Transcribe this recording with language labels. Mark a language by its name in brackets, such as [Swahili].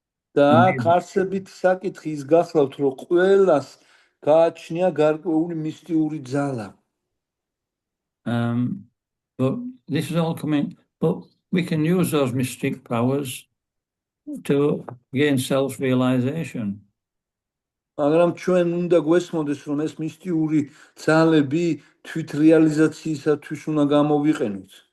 [Georgian] და აქ არსებით საკითხი ის გახლავთ, რომ ყველას გააჩნია გარკვეული მისტიური ძალა. [English] But this is all coming, but we can use those mystic powers to gain self-realization. [Georgian] მაგრამ ჩვენ უნდა გვესმოდეს, რომ ეს მისტიური ძალები თვითრეალიზაციისათვის უნდა გამოვიყენოთ.